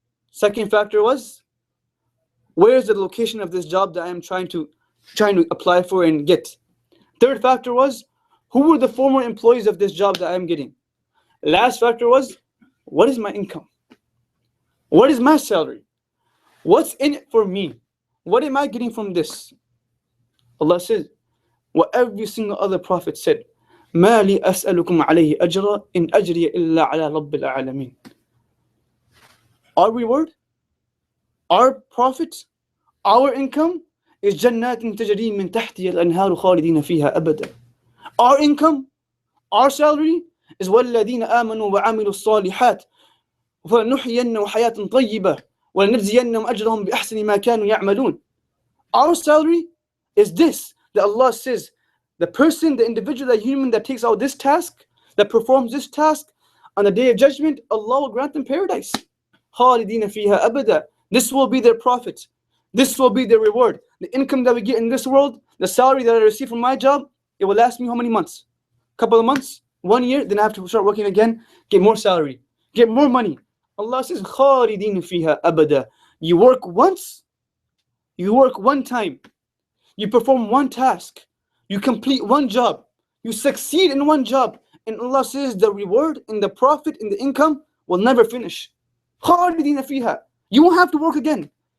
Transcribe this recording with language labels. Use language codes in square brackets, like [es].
[en] Second factor was, where is the location of this job that I am trying to apply for and get? Third factor was, who were the former employees of this job that I am getting? Last factor was, what is my income? What is my salary? What's in it for me? What am I getting from this? Allah says, what every single other prophet said, [ar] مَا لِي أَسْأَلُكُمْ عَلَيْهِ أَجْرًا إِنْ أَجْرِيَ إِلَّا عَلَى رَبِّ الْعَالَمِينَ. [en] Our reward, our profit, our income is [ar] جَنَّاتٍ تَجْرِي مِنْ تَحْتِهَا الْأَنْهَارُ خَالِدِينَ فِيهَا أَبَدًا. [en] Our income, our salary is [ar] وَالَّذِينَ آمَنُوا وَعَمِلُوا الصَّالِحَاتِ فَلَنُحْيِيَنَّهُمْ حَيَاةً طَيِّبَةً وَلَنَجْزِيَنَّهُمْ أَجْرَهُمْ بِأَحْسَنِ مَا كَانُوا يَعْمَلُونَ. [en] Our salary is this, that Allah says, the person, the individual, the human that takes out this task, that performs this task, on the day of judgment, Allah will grant them paradise. [ar] خَالِدِينَ فِيهَا أَبَدًا. [en] This will be their profit. This will be their reward. The income that we get in this world, the salary that I receive from my job, it will last me how many months? Couple of months? 1 year? Then I have to start working again, get more salary, get more money. Allah says, [ar] خَالِدِينَ فِيهَا أَبَدًا. [en] You work once, you work one time, you perform one task, you complete one job, you succeed in one job, and Allah says the reward and the profit and the income will never finish. [ar] خَالِدِينَ فِيهَا. [en] You won't have to work again.